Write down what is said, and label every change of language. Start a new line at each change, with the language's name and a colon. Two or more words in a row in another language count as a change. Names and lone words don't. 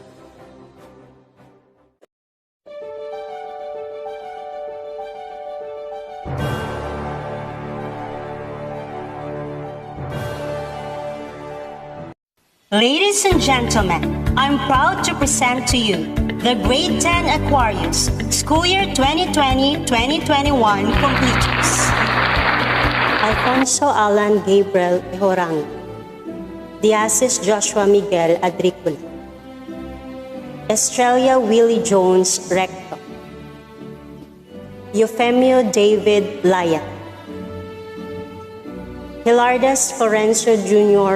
English: Ladies and gentlemen, I'm proud to present to you the Grade 10 Aquarius School Year 2020-2021 completers. Alfonso Alan Gabriel Ehorang, Diasis Joshua Miguel Adricula, Estrella Willie Jones Recto, Eufemio David Laya, Hilardas Florencio Jr.